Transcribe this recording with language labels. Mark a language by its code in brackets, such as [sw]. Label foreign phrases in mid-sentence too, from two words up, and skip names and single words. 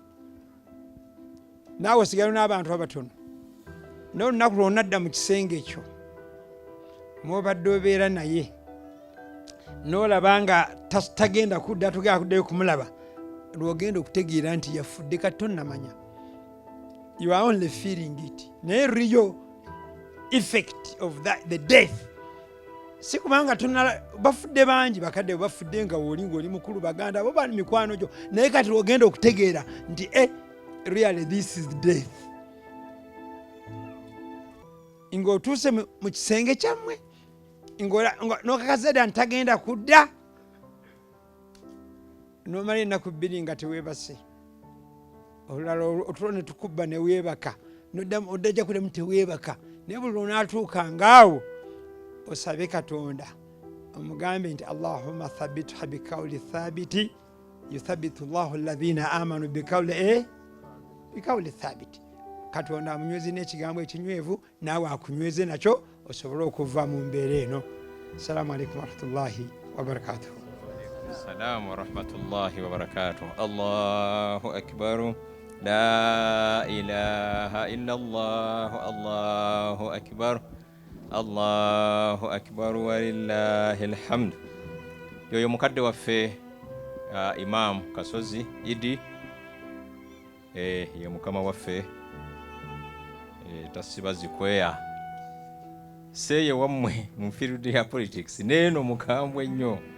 [lg] Naawe osigala n'abantu abatono. N'olunaku lw'onadda mu kisenge ekyo mw'obadde obeera naye, n'olaba nga tagenda kudda, tugenda kuddayo kumulaba, lw'ogenda okutegeera nti yafudde, kati tonnamanya. [en] You are only feeling it. Naye real effect of that, the death, [lg] si kubanga bafudde bangi, bakadde bafudde nga ng'oli mukulu, baganda abo bali mikwano gyo, naye kati lw'ogenda okutegeera nti [en] really this is death. [lg] Ng'otuuse mu kisenge kyammwe n'okakasa nti tagenda kudda, n'omala ennaku 2 nga teweebase, olulala otulo ne tukubba ne weebaka, oddajja kulemu teweebaka, naye buli lw'onaatuuka ngaawo osabe Katonda omugambe nti [ar] اللهم ثبته بالقول الثابت يثبت الله الذين آمنوا بالقول الثابت. [lg] Katonda amunyweze n'ekigambo ekinywevu, naawe akunyweze nakyo osobole okuva mu mbeera eno. [ar] السلام عليكم ورحمة الله وبركاته. سلام ورحمة الله وبركاته. الله أكبر. لا إله إلا الله. الله أكبر. الله أكبر ولله الحمد. [lg] Yoyo mukadde waffe Imam Kasozi Idi, ye mukama waffe, tasiba zikweya seye wammwe mu field ya politics neno mukambwe nnyo.